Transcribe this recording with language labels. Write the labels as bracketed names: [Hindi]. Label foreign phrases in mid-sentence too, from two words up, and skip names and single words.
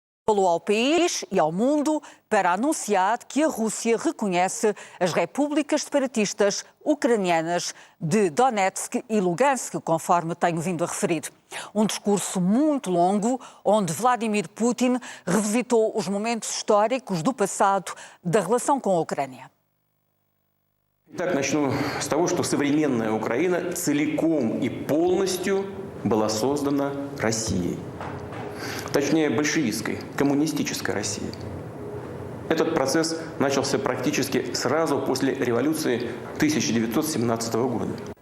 [Portuguese] Falou ao país e ao mundo para anunciar que a Rússia reconhece as repúblicas separatistas ucranianas de Donetsk e Lugansk, conforme tenho vindo a referir. Um discurso muito longo, onde Vladimir Putin revisitou os momentos históricos do passado da relação com a Ucrânia. [Russian] Итак, начну с того, что современная Украина целиком и полностью была создана Россией. Точнее, большевистской, коммунистической Россией. Этот процесс начался практически сразу после революции 1917 года.